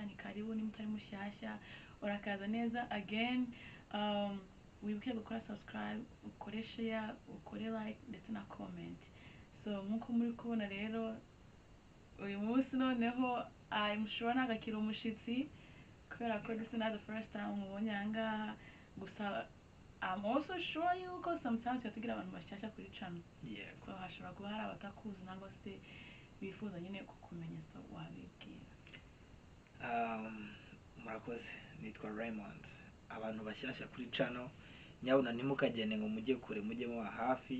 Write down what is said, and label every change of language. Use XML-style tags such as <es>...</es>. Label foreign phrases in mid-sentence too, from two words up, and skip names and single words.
<rw>ni karibu nimba utari mushyashya urakaza neza again wibuke gukora subscribe ukore share ukore like ndetse na comment so nkuko muri kubona rero uyu munsi noneho</rw> <en>I'm sure</en> <rw>nagakira umushitsi kubera ko</rw> <en>this is not the first time</en> <rw>mubonye ahangaha gusa</rw> <en>I'm also sure</en> <rw>yuko sometimes yatugira abantu bashyashya kuri channel. Yeah. So hashobora kuba hari abatakuzi nangwa se bifuza nyine kukumenya so wabibwira. Murakoze nitwa Raymond. Abantu bashyashya kuri channel nyabuna ntimukagene ngo mujye kure mujye mu hafi.</rw>